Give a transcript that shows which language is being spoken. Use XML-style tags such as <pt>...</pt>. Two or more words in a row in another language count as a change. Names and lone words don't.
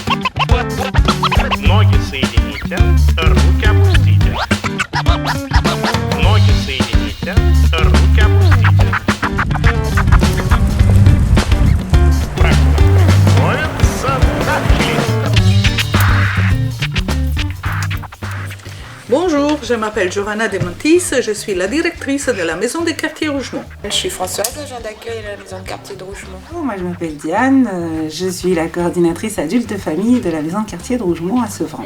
<ru>Ноги соедините, руки опустите. Ноги соедините, руки опустите. Прошу вас приготовиться. Начали.</ru> <fr>Bonjour, je m'appelle Giovanna De Montis, je suis la directrice de la maison des quartiers Rougemont. Je suis Françoise, agent d'accueil à la maison de quartier de Rougemont. Moi je m'appelle Diane, je suis la coordinatrice adulte famille de la maison de quartier de Rougemont à Sevran.</fr>